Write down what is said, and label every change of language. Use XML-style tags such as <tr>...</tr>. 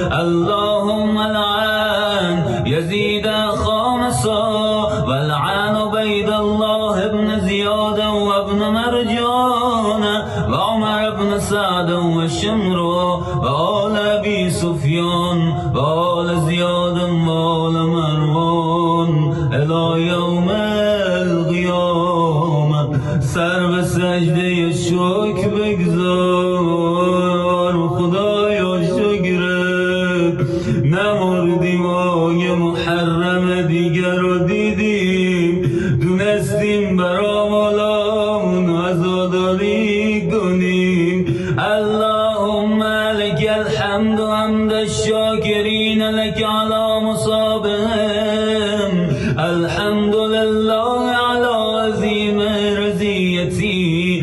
<ar>اللهم لعن يزيد خامسا، ولعن عبيد الله بن زياد وابن مرجان وعمر بن سعد وشمرا وآل أبي سفيان وآل زياد وآل مروان إلى يوم القيامة.</ar> <fa>سر به سجده شکر بگذار، خدایا شکرت نمردیم و یه محرم دیگر رو دیدیم، دونستیم برا مالامون عزاداری کنیم.</fa> <ar>اللهم لك الحمد حمد الشاكرين لك على مصابهم. الحمد لله على عظيم رزيتي.</ar>